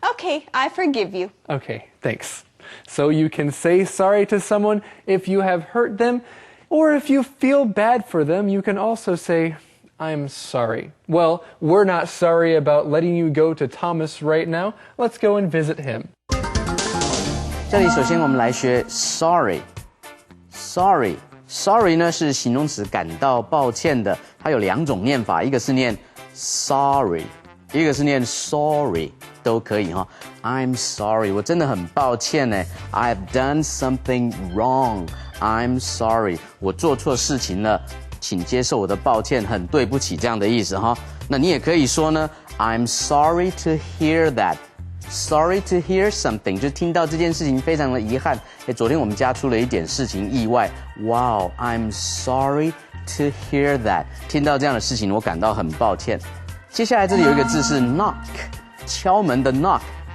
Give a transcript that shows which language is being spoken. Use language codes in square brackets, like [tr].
[en] Okay, I forgive you. Okay, thanks. So you can say sorry to someone if you have hurt them, or if you feel bad for them, you can also say, I'm sorry. Well, we're not sorry about letting you go to Thomas right now. Let's go and visit him. [zh] 这里首先我们来学 sorry。sorry 呢是形容词，感到抱歉的。它有两种念法，一个是念 sorry， 一个是念 sorry， 都可以哈。 [en] I'm sorry， [zh] 我真的很抱歉呢。 [en] I've done something wrong。 I'm sorry， [zh] 我做错事情了，请接受我的抱歉，很对不起这样的意思哈。那你也可以说呢 ， [en] I'm sorry to hear that。Sorry to hear something， [zh] 就听到这件事情非常的遗憾。昨天我们家出了一点事情意外。 [en] Wow, I'm sorry to hear that。 [zh] 听到这样的事情，我感到很抱歉。接下来这里有一个字是 knock， 敲门的 knock，K-N-O-C-K。